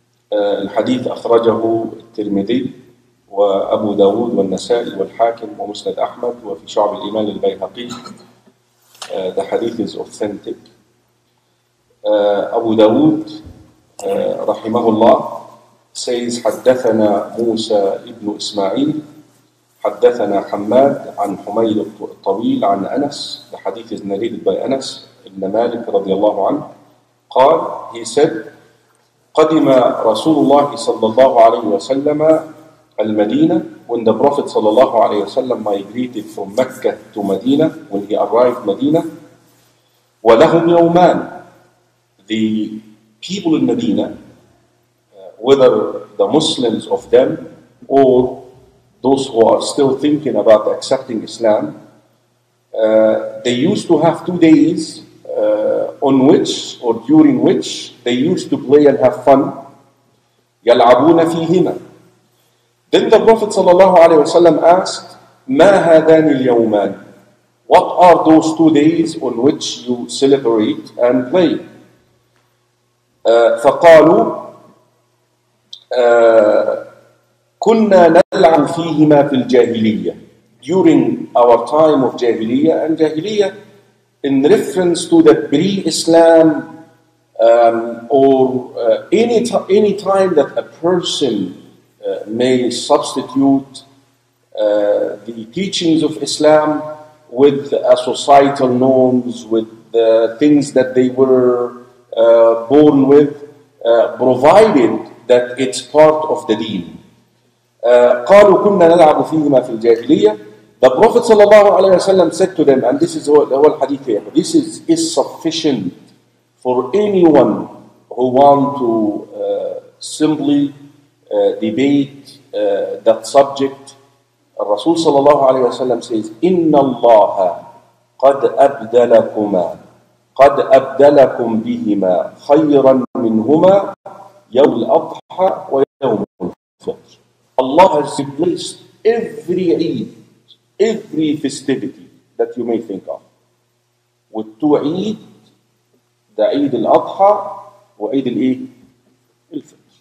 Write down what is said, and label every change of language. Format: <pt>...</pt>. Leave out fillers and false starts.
<ar>الحديث أخرجه الترمذي وأبو داود والنسائي والحاكم ومسند أحمد وفي شعب الإيمان البيهقي.</ar> <en>The hadith is authentic. Abu Dawud rahimahullah says</en> <ar>حدثنا موسى ابن إسماعيل حدثنا حماد عن حميد الطويل عن أنس.</ar> <en>The hadith is narrated by Anas ibn Malik رضي الله عنه.</en> <ar>قال,</ar> <en>he said,</en> <ar>قدم رسول الله صلى الله عليه وسلم المدينة,</ar> <en>when the Prophet صلى الله عليه وسلم migrated from Mecca to Medina, when he arrived Medina,</en> <ar>ولهم يومان,</ar> <en>the people in Medina, whether the Muslims of them or those who are still thinking about accepting Islam, they used to have 2 days on which or during which they used to play and have fun.</en> <ar>يلعبون فيهما.</ar> <en>Then the Prophet ﷺ asked,</en> <ar>ما هذان اليومان?</ar> <en>What are those 2 days on which you celebrate and play?</en> <ar>فقالوا كنا نلعب فيهما في الجاهلية.</ar> <en>During our time of Jahiliyyah, and Jahiliyyah in reference to the pre-Islam or any time that a person may substitute the teachings of Islam with societal norms, with the things that they were born with, provided that it's part of the deen.</en> <ar>قالوا كنا نلعب فيهما في الجاهلية.</ar> <en>The Prophet ﷺ said to them, and this is the whole hadith here, this is sufficient for anyone who want to simply debate that subject. Rasul ﷺ says,</en> <ar>إِنَّ اللَّهَ قَدْ أَبْدَلَكُمْ بِهِمَا خَيْرًا مِّنْهُمَا يَوْمَ الْأَضْحَى وَيَوْمَ الْفِطْرِ.</ar> <en>Allah has replaced every Eid, every festivity that you may think of, with 2 Eid, the Eid al-Adha wa Eid al-Fitr.</en>